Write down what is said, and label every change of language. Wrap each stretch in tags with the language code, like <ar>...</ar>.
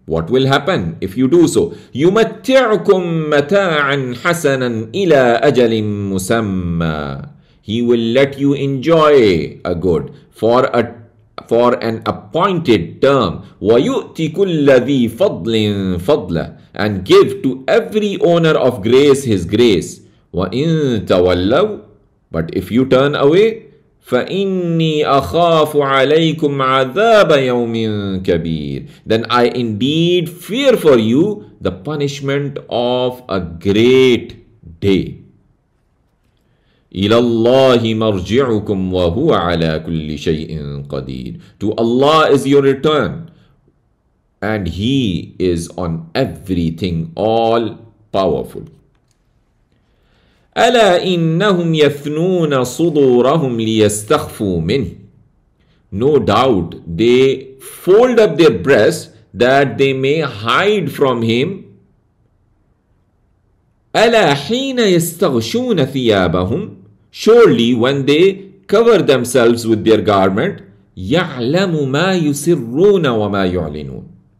<en>What will happen if you do so?</en> <ar>يُمَتِّعْكُمْ مَتَاعًا حَسَنًا إِلَىٰ أَجَلٍ مُسَمَّى.</ar> <en>He will let you enjoy a good for an appointed term.</en> <ar>وَيُؤْتِ كُلَّ ذِي فَضْلٍ فَضْلَهُ.</ar> <en>And give to every owner of grace his grace.</en> <ar>وَإِن تَوَلَّوْا.</ar> <en>But if you turn away,</en> <ar>فَإِنِّي أَخَافُ عَلَيْكُمْ عَذَابَ يَوْمٍ كَبِيرٍ.</ar> <en>Then I indeed fear for you the punishment of a great day.</en> <ar>إِلَى اللَّهِ مَرْجِعُكُمْ وَهُوَ عَلَى كُلِّ شَيْءٍ قَدِيرٌ.</ar> <en>To Allah is your return, and He is on everything all powerful.</en> <ar>ألا إنهم يثنون صدورهم ليستخفوا منه.</ar> <en>No doubt they fold up their breasts that they may hide from him.</en> <ar>ألا حين يستغشون ثيابهم.</ar> <en>Surely when they cover themselves with their garment.</en> <ar>يعلم ما يسرون وما يعلنون.</ar>